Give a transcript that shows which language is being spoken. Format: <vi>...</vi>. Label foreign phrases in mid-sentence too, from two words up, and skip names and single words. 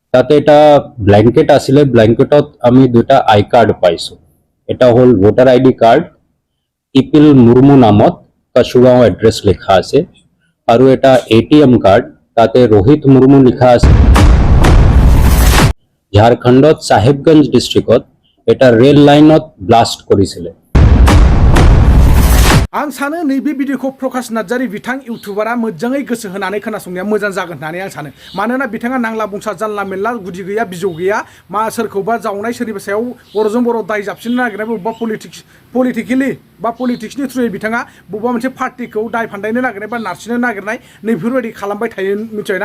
<as>তাতে এটা ব্ল্যাঙ্কেট আছিলে, ব্ল্যাঙ্কেটত আমি দুটা আই কার্ড পাইছো। এটা হল ভোটার আইডি কার্ড, ইপিল মুর্মু নামত কাশুগাঁও এড্রেস লেখা আছে, আৰু এটা এটিএম কার্ড, তাতে রোহিত মুর্মু লিখা আছে। ঝাড়খণ্ডত সাহেবগঞ্জ ডিস্ট্রিক্টত এটা রেল লাইনত ব্লাস্ট করেছিল।</as> <brx>आं सानो नैबे भिडिअखौ प्रकाश नार्जारी बिथां इउटुबारा मोजाङै गोसो होनानै खोनासंनाया मोजां जागोन होननानै आं सानो। मानोना बिथाङा नांला बुंसा जानला मेनला गुदि गैया बिजौ गैया मा सोरखौबा जावनाय सोरनिबा सायाव बर'जों बर' दाय जाबसिननो नागिरनाय बबेबा पलिटिकेलि बा पलिटिक्सनि थ्रुयै बिथाङा बबेबा मोनसे पार्टिखौ दाय फान्दायनो नागिरनाय बा नारसिननो नागिरनाय नैफोरबायदि खालामबाय थायो मिथिबायना।</brx>